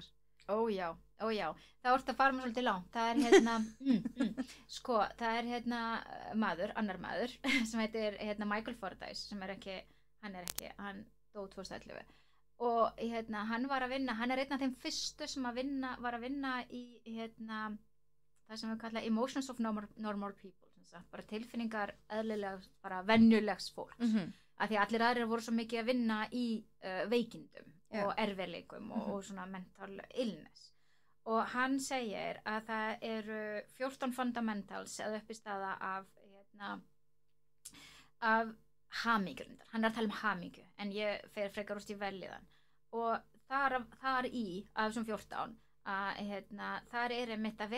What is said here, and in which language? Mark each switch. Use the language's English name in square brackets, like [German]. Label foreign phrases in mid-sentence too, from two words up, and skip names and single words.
[Icelandic] Ó já, það orðið að fara mér svolítið langt. Það er það er annar maður sem heitir Michael Fordyce sem hann dó 2011. Og hann var að vinna, hann er einn af þeim fyrstu sem var að vinna í það sem við kalla [English] emotions of normal people, [Icelandic] bara tilfinningar eðlilegs, bara venjulegs fólks, af því að allir aðrir voru svo mikið að vinna í veikindum og erfiðleikum og svona [English] mental illness. [Icelandic] Og hann segir að það eru 14 fundamentals eða uppistaða af hamingju, hann er að tala hamingju en ég fer frekar úst í velliðan og þar í af þessum 14 að þar er einmitt að